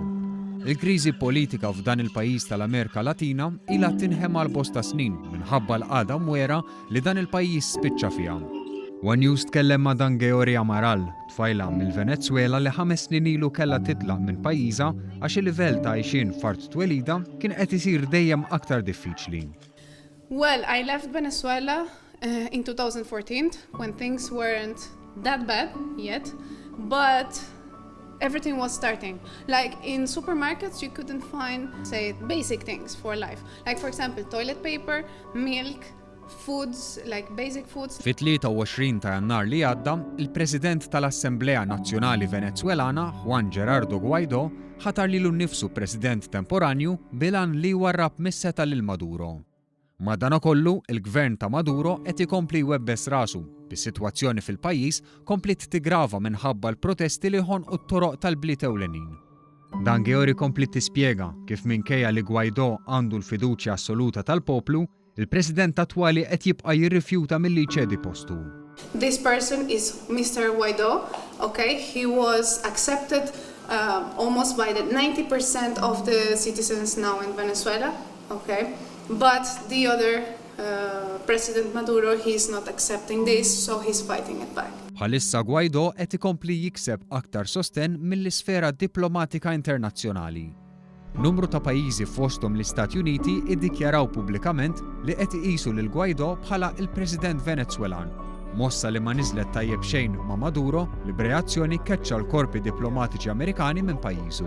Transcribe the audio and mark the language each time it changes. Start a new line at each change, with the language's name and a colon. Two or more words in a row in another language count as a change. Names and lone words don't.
Maltese: Il-kriżi politika f'dan il-pajjiż tal-Amerika Latina ilha tinħema l bosta snin minħabba l-qagħda mwera li dan il-pajjiż spiċċa fiha. One News tkellem ma' Dangeori Amaral, tfajla mill-Venezuela li 5 snin ilu kellha titlaq minn pajjiżha għax il-livell ta' għajxin f'art twelida kien qed isir dejjem aktar diffiċli.
English: Well, I left Venezuela in 2014 when things weren't that bad yet, but everything was starting. Like in supermarkets, you couldn't find, say, basic things for life. Like for example, toilet paper, milk, foods, like basic foods.
Maltese: Fit-23 ta' Jannar li għadda, il-President tal-Assemblea Nazzjonali Venezwelana, Juan Gerardo Guaidó, ħatar lilu nnifsu President temporanju bilan li warrab mis-seta lil Maduro. Madankollu, il-gvern ta' Maduro qed ikompli jwebbes rasu bis-sitwazzjoni fil-pajjiż komplit tigrava minħabba l-protesti li ħonqu t-toroq tal-bliet ewlenin. Dangeori komplit tispjega kif minkejja li Guaidó għandu l-fiduċja assoluta tal-poplu, il-President attwali qed jibqa' jirrifjuta milli jċedi postu.
English: This person is Mr. Guaidó, okay? He was accepted almost by the 90% of the citizens now in Venezuela, okay? But the other President Maduro, he's not accepting this, so he's fighting it back.
Maltese: Bħalissa Guaidó qed ikompli jikseb aktar sosten mill-isfera diplomatika internazzjonali. Numru ta' pajjiżi fosthom l-Istati Uniti iddikjaraw pubblikament li qed iqisu lil Guaidó bħala il-President Venezwelan. Mossa li ma niżlet tajjeb xejn ma' Maduro li b'reazzjoni keċċa l-korpi diplomatiċi Amerikani minn pajjiżu.